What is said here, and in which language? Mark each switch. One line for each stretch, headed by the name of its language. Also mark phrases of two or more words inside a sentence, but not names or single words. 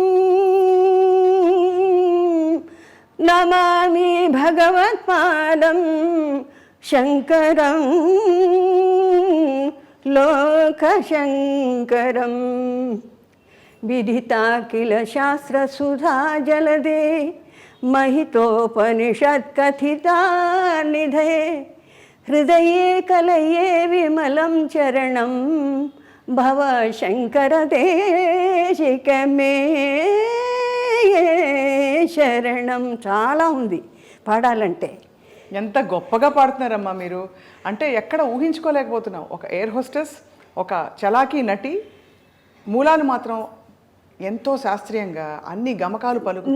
Sanskrit: నమామి భగవత్పాదం శంకరం లోకశంకరం. విదితా కిల శాస్త్రసుధా జలదే, महितोपनिषत्कथिता निधे हृदये कलये विमलं चरणं भव शङ्कर ते దేశికమే శరణం.
Telugu: చాలా ఉంది పాడాలంటే. ఎంత గొప్పగా పాడుతున్నారమ్మా మీరు. అంటే ఎక్కడ ఊహించుకోలేకపోతున్నాం. ఒక
English: air hostess,
Telugu: ఒక చలాకీ నటి, మూలాలు మాత్రం ఎంతో శాస్త్రీయంగా అన్ని గమకాలు పలుకు.